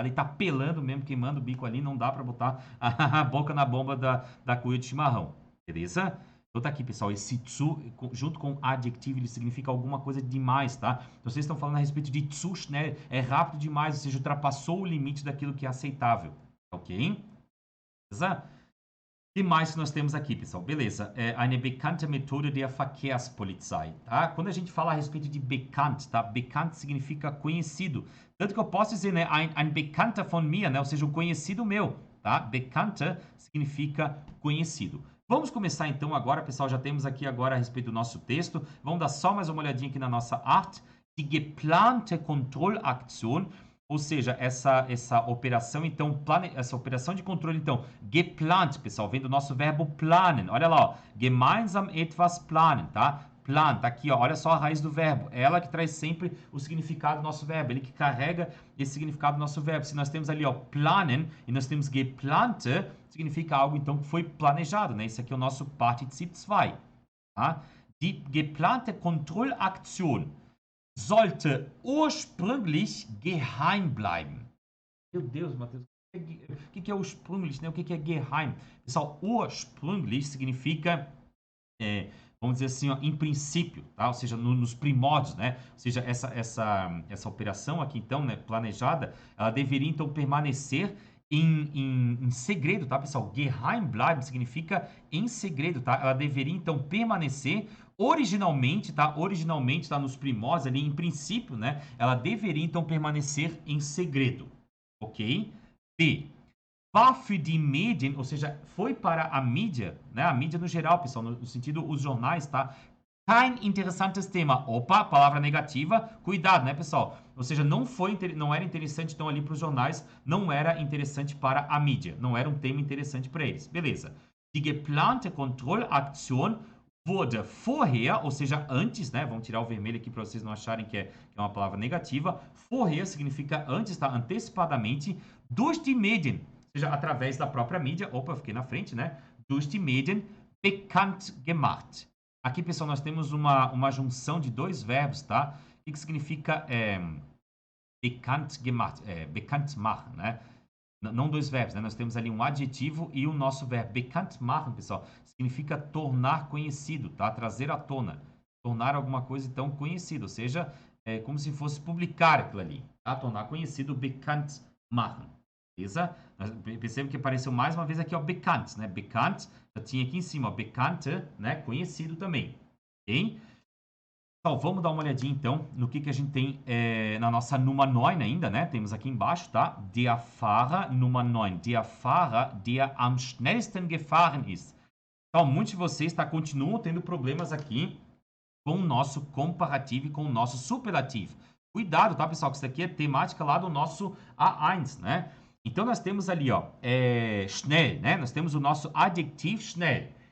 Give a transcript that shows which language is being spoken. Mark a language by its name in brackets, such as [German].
[Portuguese] Ele tá pelando mesmo, queimando o bico ali, não dá para botar a boca na bomba da cuia de chimarrão. Beleza? Então tá aqui, pessoal, esse zu, junto com adjetivo, ele significa alguma coisa demais, tá? Então vocês estão falando a respeito de [German] zu schnell, [Portuguese] é rápido demais, ou seja, ultrapassou o limite daquilo que é aceitável. Ok? Beleza? que mais que nós temos aqui, pessoal? [German] Beleza, eine bekannte Methode der Verkehrspolizei, tá? [Portuguese] Quando a gente fala a respeito de bekannt, tá? Bekannt significa conhecido. Tanto que eu posso dizer, né, [German] ein Bekannter von mir, [Portuguese] né? Ou seja, um conhecido meu, tá? Bekannter significa conhecido. Vamos começar então agora, pessoal, já temos aqui agora a respeito do nosso texto. Vamos dar só mais uma olhadinha aqui na nossa arte. [German] Die geplante Kontrollaktion, [Portuguese] ou seja, essa operação, então, essa operação de controle, então, geplant, pessoal, vem do nosso verbo planen. Olha lá, ó, [German] gemeinsam etwas planen, [Portuguese] tá? Plan, tá aqui, ó, olha só a raiz do verbo. É ela que traz sempre o significado do nosso verbo, ele que carrega esse significado do nosso verbo. Se nós temos ali, ó, planen, e nós temos geplante, significa algo, então, que foi planejado, né? Esse aqui é o nosso Partizip 2, tá? [German] Die geplante Kontrollaktion sollte ursprünglich geheim bleiben. [Portuguese] Meu Deus, Matheus, o que é ursprünglich, né? O que é geheim? Pessoal, ursprünglich significa, vamos dizer assim, ó, em princípio, tá? Ou seja, nos primórdios, né? Ou seja, essa operação aqui, então, né, planejada, ela deveria, então, permanecer em segredo, tá, pessoal? [German] Geheim bleiben [Portuguese] significa em segredo, tá? Ela deveria, então, permanecer originalmente, tá? Originalmente, tá? Nos primórdios ali, em princípio, né? Ela deveria, então, permanecer em segredo, ok? B. [German] War für die Medien, [Portuguese] ou seja, foi para a mídia, né? A mídia no geral, pessoal, no sentido, os jornais, tá? [German] Kein interessantes Thema. [Portuguese] Opa, palavra negativa. Cuidado, né, pessoal? Ou seja, não era interessante, então, ali para os jornais, não era interessante para a mídia. Não era um tema interessante para eles. Beleza. [German] Die geplante Kontrollaktion wurde vorher, [Portuguese] ou seja, antes, né? Vamos tirar o vermelho aqui para vocês não acharem que é uma palavra negativa. Vorher significa antes, tá? Antecipadamente. [German] Durch die Medien, [Portuguese] ou seja, através da própria mídia. Opa, eu fiquei na frente, né? [German] Durch die Medien bekannt gemacht. [Portuguese] Aqui, pessoal, nós temos uma junção de dois verbos, tá? O que significa [German] bekannt gemacht, bekannt machen, [Portuguese] né? Não dois verbos, né? Nós temos ali um adjetivo e o nosso verbo. Bekannt machen, pessoal, significa tornar conhecido, tá? Trazer à tona. Tornar alguma coisa, então, conhecida. Ou seja, é como se fosse publicar aquilo ali, tá? Tornar conhecido, [German] bekannt machen. [Portuguese] Beleza? Perceba que apareceu mais uma vez aqui, ó, bekannt, né? Bekannt, já tinha aqui em cima, ó, bekannte, né? Conhecido também, ok? Então, vamos dar uma olhadinha, então, no que a gente tem na nossa Nummer 9 ainda, né? Temos aqui embaixo, tá? [German] Der Fahrer Nummer 9. Der Fahrer, der am schnellsten gefahren ist. [Portuguese] Então, muitos de vocês, tá? Continuam tendo problemas aqui com o nosso comparativo e com o nosso superlativo. Cuidado, tá, pessoal? Que isso aqui é temática lá do nosso A1, né? Então, nós temos ali, ó, schnell, né? Nós temos o nosso adjetivo schnell.